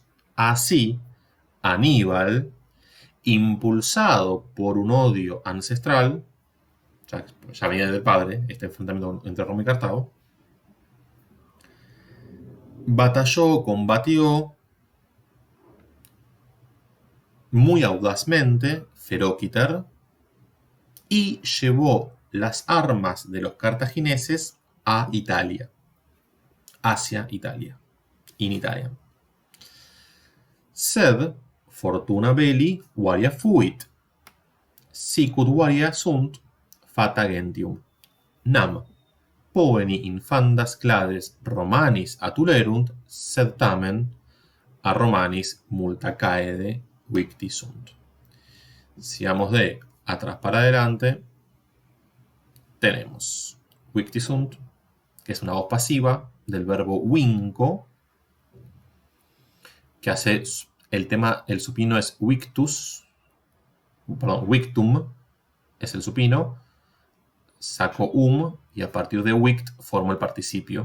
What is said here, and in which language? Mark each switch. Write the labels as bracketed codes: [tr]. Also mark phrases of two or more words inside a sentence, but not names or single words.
[es] Así, Aníbal, impulsado por un odio ancestral, ya venía del padre, este enfrentamiento entre Roma y Cartago, batalló, combatió muy audazmente Feróquiter y llevó las armas de los cartagineses a Italia, hacia Italia, in Italia. [la] Sed fortuna belli varia fuit, sicut varia sunt fata gentium. Nam poveni infandas clades Romanis atulerunt, sed tamen a Romanis multa caede victi sunt. [es] Si vamos de atrás para adelante, tenemos [la] victi sunt, [es] que es una voz pasiva del verbo vinco, que hace el supino es victus, perdón, victum es el supino, saco y a partir de vict formo el participio.